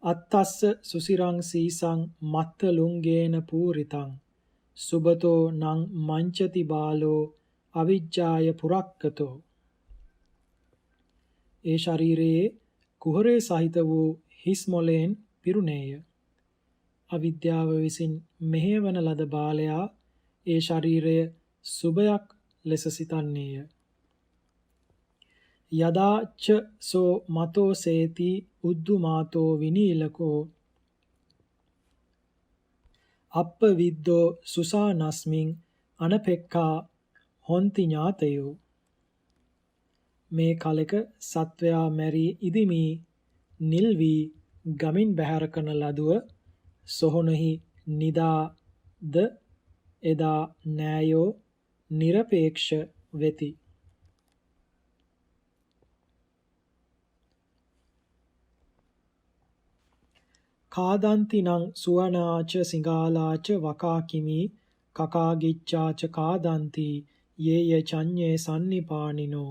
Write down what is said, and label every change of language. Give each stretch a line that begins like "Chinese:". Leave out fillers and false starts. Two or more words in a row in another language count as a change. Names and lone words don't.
Pali: අත්තස්ස සුසිරං සීසං මත්ත ලුංගේන පූරිතං සුබතෝ නං මංචති බාලෝ අවිජ්ජාය පුරක්කතෝ.
Sinhala: ඒ ශරීරයේ කුහරේ සහිත වූ හිස් මොලයෙන් පිරුණේය. අවිද්‍යාව විසින් මෙහෙයවන ලද බාලයා ඒ ශරීරය සුබයක් ලෙස සිතන්නේය.
Pali: යදාච්ච සෝ මතෝ සේති උද්දුමාතෝ විනීලකෝ අප්ප විද්දෝ සුසානස්මින් අනපෙක්ඛා හොන්ති ඥාතයෝ.
Sinhala: මේ කලක සත්වයා මැරී ඉදිමී නිල් වී ගමින් බැහැර කරන ලදුව සොහොනෙහි නිදාද එදා නෑයෝ නිරපේක්ෂ වෙති.
Pali: කාදන්ති නං සුවනාච සිඟාලාච වකාකිමි කකාගිච්ඡාච කාදන්ති යේය චඤ්ඤේ සන්නිපානිනෝ.